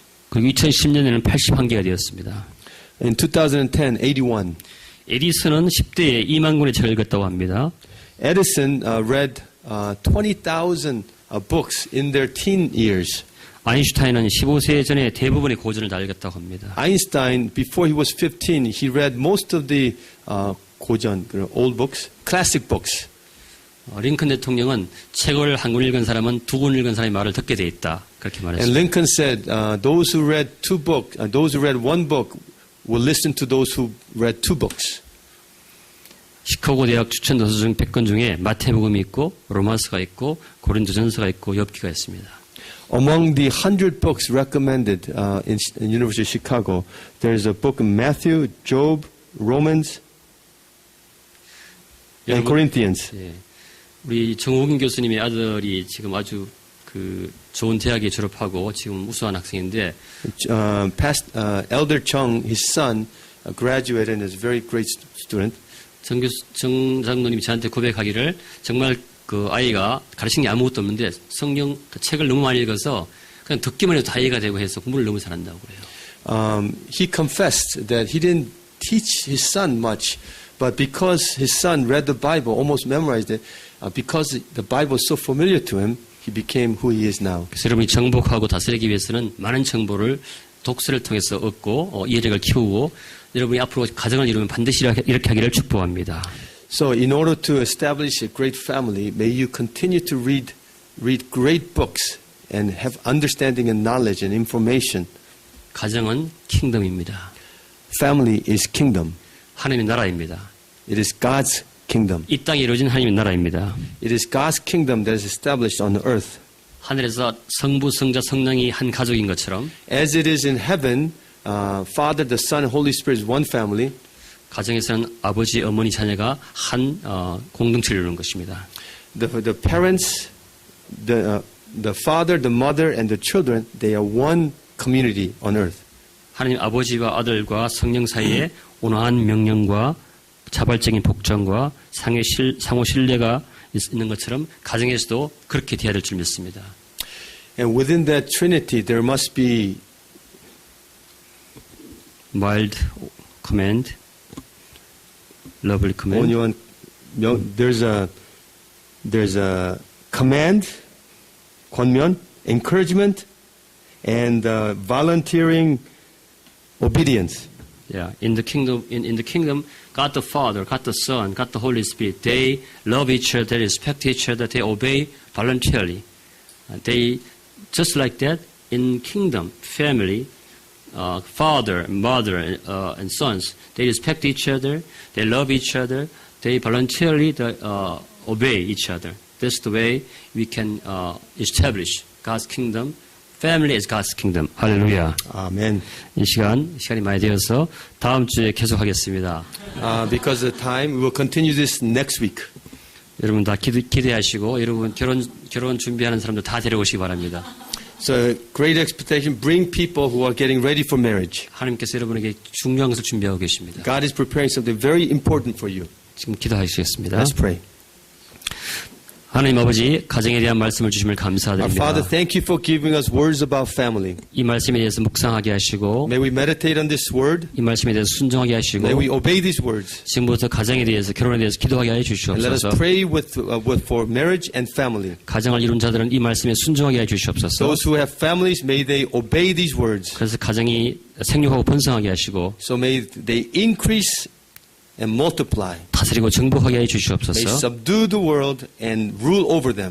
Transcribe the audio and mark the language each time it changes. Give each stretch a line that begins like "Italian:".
Korean: 그리고 2010년에는 81개가 되었습니다.
English: In 2010, 81.
Korean: 에디슨은 10대에 2만 권의 책을 읽었다고 합니다.
English: Edison read 20,000 books in their teen years.
Korean: 아인슈타인은 15세 전에 대부분의 고전을 다 읽었다고 합니다.
English: Einstein, before he was 15, he read most of the 고전, old books, classic books.
Korean: 링컨 대통령은 책을 한 권 읽은 사람은 두 권 읽은 사람의 말을 듣게 돼 있다. 그렇게
English: And
Korean: 말했습니다.
English: Lincoln said, those who read those who read one book will listen to those who read two books.
Korean: 시카고 대학 추천 도서 중 100권 중에 마태복음이 있고 로마서가 있고 고린도전서가 있고 욥기가 있습니다.
English: Among the 100 books recommended in University of Chicago, there is a book of Matthew, Job, Romans. and Corinthians.
Korean: 예, 우리 정호균 교수님의 아들이 지금 아주 그 좋은 대학에 졸업하고 지금 우수한 학생인데
English: Elder Chung, his son, graduated and is a very great student.
Korean: 정 장로님이 저한테 고백하기를 정말 그 아이가 가르친 게 아무것도 없는데 성경 그 책을 너무 많이 읽어서 그냥 듣기만 해도 다 이해가 되고 해서 공부를 너무 잘한다고 그래요.
English: He confessed that he didn't teach his son much, but because his son read the Bible, almost memorized it, because the Bible was so familiar to him, he became who he is now.
Korean: 그래서 여러분이 정복하고 다스리기 위해서는 많은 정보를 독서를 통해서 얻고 이해력을 키우고 여러분이 앞으로 가정을 이루면 반드시 이렇게 하기를 축복합니다.
English: So in order to establish a great family, may you continue to read great books and have understanding and knowledge and information.
Korean: 가정은 킹덤입니다.
English: Family is kingdom.
Korean: 하나님의 나라입니다.
English: It is God's kingdom.
Korean: 이 땅에 이루어진 하나님의 나라입니다.
English: It is God's kingdom that is established on the earth.
Korean: 하늘에서 성부, 성자, 성령이 한 가족인 것처럼
English: As it is in heaven, Father, the Son, Holy Spirit is one family.
Korean: 가정에서는 아버지, 어머니, 자녀가 한 공동체를 이루는 것입니다.
English: The parents, the father, the mother, and the children, they are one community on earth.
Korean: 하나님 아버지와 아들과 성령 사이에 온화한 명령과 자발적인 복종과 상호 신뢰가 있는 것처럼 가정에서도 그렇게 돼야 될 줄 믿습니다.
English: And within that Trinity, there must be mild command, lovely command. There's a command, 권면, encouragement, and volunteering obedience. Yeah, in the kingdom, God the Father, God the Son, God the Holy Spirit, they love each other, they respect each other, they obey voluntarily. They just like that in kingdom, family, father, mother, and sons, they respect each other, they love each other, they voluntarily obey each other. That's the way we can establish God's kingdom. Family is God's kingdom.
Korean: 할렐루야.
English: Amen.
Korean: 이 시간이 많이 되어서 다음 주에 계속하겠습니다.
English: Because of time, we will continue this next week.
Korean: 여러분 다 기대하시고 여러분 결혼 준비하는 사람들 다 데려오시기 바랍니다.
English: So great expectation. Bring people who are getting ready for marriage.
Korean: 하나님께서 여러분에게 중요한 것을 준비하고 계십니다.
English: God is preparing something very important for you.
Korean: 지금 기도하시겠습니다.
English: Let's pray.
Korean: 하나님 아버지 가정에 대한 말씀을 주심을
English: Our
Korean: 감사드립니다.
English: Father, thank you for giving us words about family.
Korean: 이 말씀에 대해서 묵상하게 하시고
English: May we meditate on this word.
Korean: 이 말씀에 대해서 순종하게 하시고
English: May we obey these words.
Korean: 지금부터 가정에 대해서 결혼에 대해서 기도하게 해
English: And let us
Korean: 주시옵소서.
English: pray for marriage and family.
Korean: 가정을 이룬 자들은 이 말씀에 순종하게 해 주시옵소서.
English: Those who have families, may they obey these words.
Korean: 그래서 가정이 생육하고 번성하게 하시고
English: So may they increase and multiply.
Korean: 다스리고 정복하게 해
English: May
Korean: 주시옵소서.
English: subdue the world and rule over them.